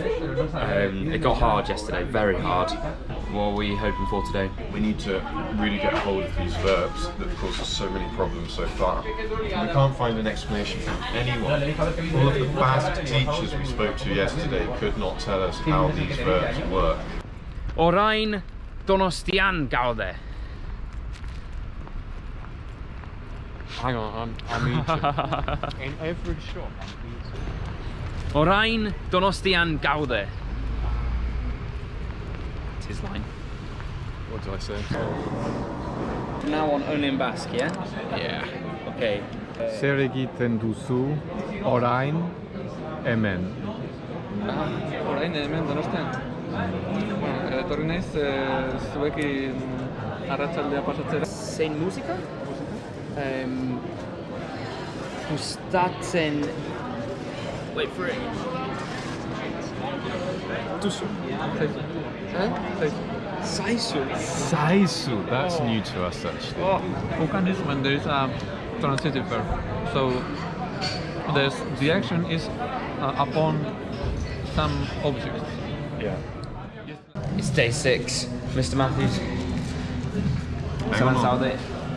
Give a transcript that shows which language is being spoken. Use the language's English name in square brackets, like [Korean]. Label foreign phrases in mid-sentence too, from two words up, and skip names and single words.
[English] It got hard yesterday, very hard. What are we hoping for today? We need to really get a hold of these verbs that cause us so many problems so far. We can't find an explanation from anyone. All of the Basque teachers we spoke to yesterday could not tell us how these verbs work. [Basque] Orain Donostian gaude. [English] Hang on, I'm eating. In every shop, I'm eating. [Basque] Orain Donostian gaude. [English] It's his line. What did I say? From now on, only in Basque, yeah? Yeah. Okay. [Basque] Zer egiten duzu orain hemen. Orain hemen Donostian. Etorri naiz zuekin arratsaldea pasatzera. Zein musika? Gustatzen. [English] Wait for it. [Basque] Duzu. Saisu. Saisu, [English] that's new to us actually. Ukan is when there is a transitive verb. So the action is upon some object. Yeah. It's day 6. Mr. Matthews. Someone saw it.